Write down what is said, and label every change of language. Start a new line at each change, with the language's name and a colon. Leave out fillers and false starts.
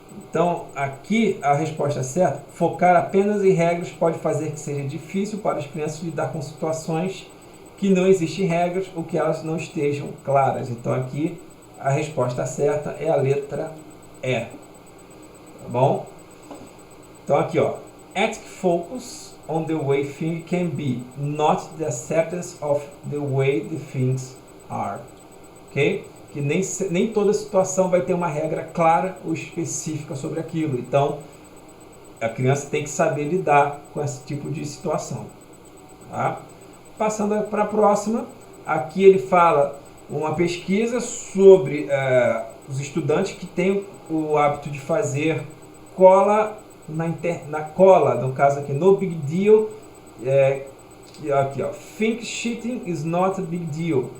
Portuguese: Então, aqui a resposta certa, focar apenas em regras pode fazer que seja difícil para as crianças lidar com situações que não existem regras ou que elas não estejam claras. Então, aqui a resposta certa é a letra E. Tá bom? Então, aqui, ó.
English: Ethic focus on the way things can be, not the acceptance of the way the things are. Ok?
Portuguese: Que nem toda situação vai ter uma regra clara ou específica sobre aquilo. Então, a criança tem que saber lidar com esse tipo de situação. Tá? Passando para a próxima, aqui ele fala uma pesquisa sobre os estudantes que têm o hábito de fazer cola na cola, no caso aqui, no big deal, aqui, ó,
English: think cheating is not a big deal.